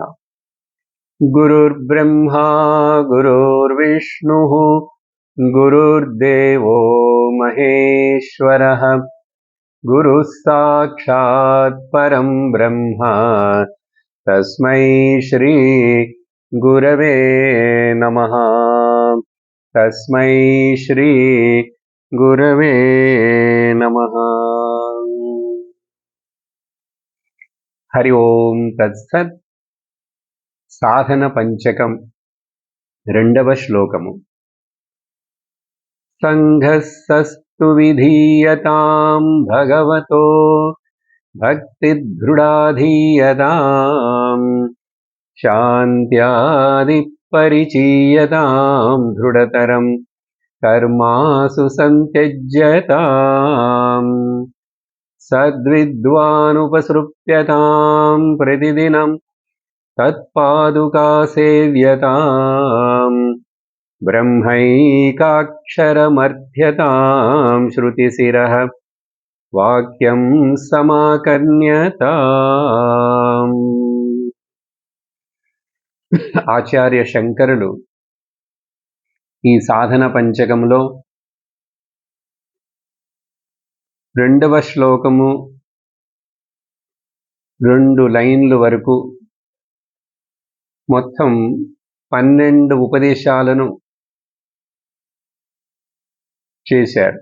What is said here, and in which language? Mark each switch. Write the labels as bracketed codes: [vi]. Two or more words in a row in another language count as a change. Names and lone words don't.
[sa] गुरुर्ब्रह्मा गुरुर्विष्णुः गुरुर्देवो महेश्वरः गुरुः साक्षात् परं ब्रह्म तस्मै श्री गुरवे नमः। तस्मै श्री गुरवे नमः। हरि ओम तत्सत्। [te] సాధన పంచకం రెండవ శ్లోకము. [sa] సంఘస్సస్తు విధీయతాం భగవతో భక్తిదృఢాధీయతాం శాంత్యాది పరిచీయతాం దృఢతరం కర్మాసు సంత్యజ్యతాం సద్విద్వానుపసృప్యతాం ప్రతిదినం तत्पादुकासेव्यतां ब्रह्मैकाक्षरमर्थ्यतां श्रुतिशिरः वाक्यं समाकर्ण्यताम्। [te] ఆచార్య శంకరులు ఈ సాధన పంచకంలో రెండవ శ్లోకము 2 లైన్లు వరకు మొత్తం 12 ఉపదేశాలను చేశారు.